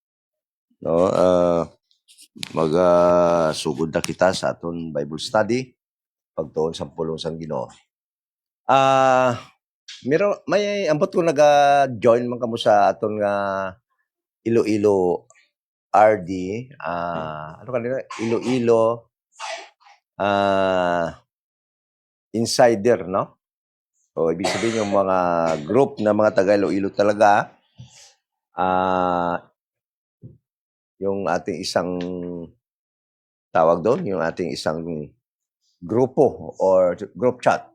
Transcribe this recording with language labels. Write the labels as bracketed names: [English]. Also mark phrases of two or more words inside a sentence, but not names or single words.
[Hiligaynon] No, sugod na kita sa aton Bible study pagtuon sa pulong sang Ginoo. May ambot ko naga-join man kamo sa aton nga Iloilo RD, ano kanila? Iloilo Insider, no? [Filipino] So, ibig sabihin yung mga group na mga taga Iloilo talaga, yung ating isang tawag doon, yung ating isang grupo or [English] group chat.